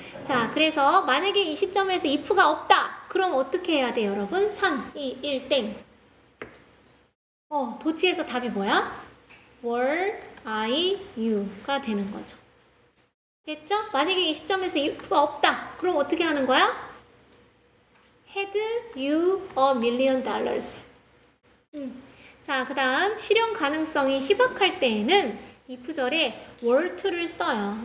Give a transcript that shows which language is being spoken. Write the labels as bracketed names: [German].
[Korean] 자, 그래서 만약에 이 시점에서 if가 없다. 그럼 어떻게 해야 돼요, 여러분? 3, 2, 1, 땡. 도치에서 답이 뭐야? were, I, you가 되는 거죠. 됐죠? 만약에 이 시점에서 if가 없다. 그럼 어떻게 하는 거야? [English] had you a million dollars. [Korean] 자, 그 다음 실현 가능성이 희박할 때에는 if절에 were to를 써요.